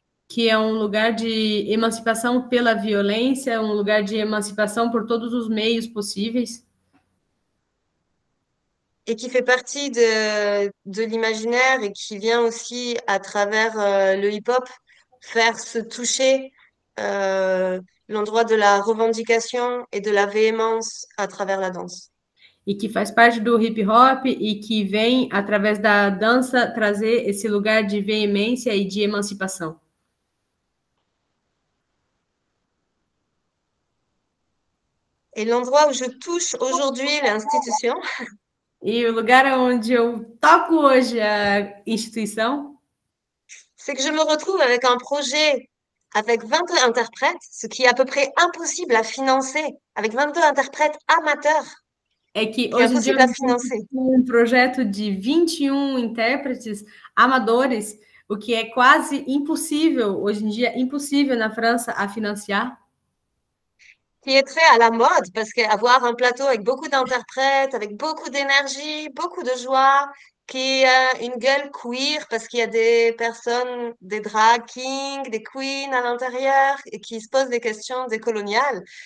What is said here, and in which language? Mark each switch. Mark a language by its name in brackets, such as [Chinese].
[Portuguese] que é um lugar de emancipação pela violência, um lugar de emancipação por todos os meios possíveis. [French] Et qui fait partie de l'imaginaire et qui vient aussi à travers le hip-hop faire se toucher l'endroit de la revendication et de la véhémence à travers la danse. [Portuguese] E que faz parte do hip hop e que vem, através da dança, trazer esse lugar de veemência e de emancipação. [French] Et l'endroit où je touche aujourd'hui l'institution, [Portuguese] E o lugar onde eu toco hoje a instituição [French] c'est que je me retrouve avec un projet avec 22 interprètes, ce qui est à peu près impossible à financer, avec 22 interprètes amateurs, [Portuguese] é que [French] qui est [Portuguese] hoje em dia [French] impossible à financer. [Portuguese] um projeto de 21 intérpretes amadores, o que é quase impossível, hoje em dia, impossível na França a financiar. [French] Qui est très à la mode, parce qu'avoir un plateau avec beaucoup d'interprètes, avec beaucoup d'énergie, beaucoup de joie, qui a une gueule queer, parce qu'il y a des personnes, des drag kings, des queens à l'intérieur, et qui se posent des questions décoloniales.